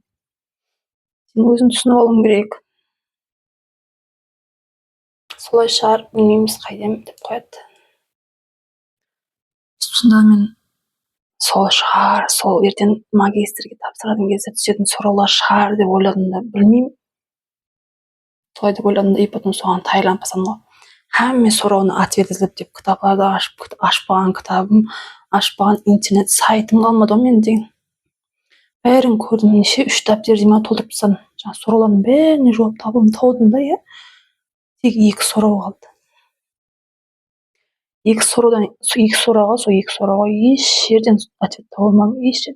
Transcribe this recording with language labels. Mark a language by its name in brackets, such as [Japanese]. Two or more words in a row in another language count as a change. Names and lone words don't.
[Kazakh] Сен өзің түсініп алуың керек. Солай шығар, білмейміз қайдем деп қояды. Сонда мен сол шығар, сол ертең магистрге тапсыратын кезде түсетін сұраулар шығар деп ойладым да, білмеймін. Солай деп ойладым да, [Russian] и потом [Kazakh] соған тайланып қалсам ғой. [Uzbek] Hamma so'rovni ответ izlab deb kitoblarda [Kazakh] ашпаған кітабым, ашпаған интернет сайтым қалмады ғой мен деген. Бәрін көрдім, неше 3 дәптер деймін толтырып тастадым. Жаңағы сұраулардың бәріне жауап таудым да, иә. Тек 2 сұрау қалды. 2 сұрауға еш жерден ответ таба алмадым, еш жерден.